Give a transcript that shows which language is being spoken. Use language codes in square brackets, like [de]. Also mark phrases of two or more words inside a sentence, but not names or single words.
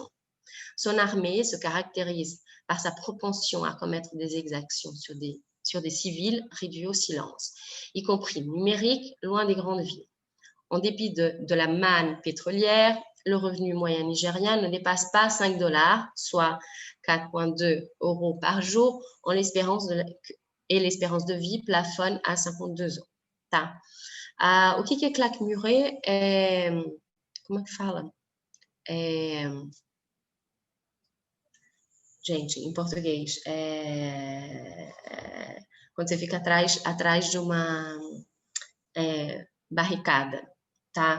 [fr] Son armée se caractérise par sa propension à commettre des exactions sur des civils réduits au silence, y compris numériques, loin des grandes villes. En dépit de la manne pétrolière, le revenu moyen nigérien ne dépasse pas 5 $, soit 4,2 € par jour, et l'espérance de vie plafonne à 52 ans. [pt] Tá? O que é [fr] claque murée? [pt] Como é que fala? Gente, em português, quando você fica atrás de uma barricada, tá?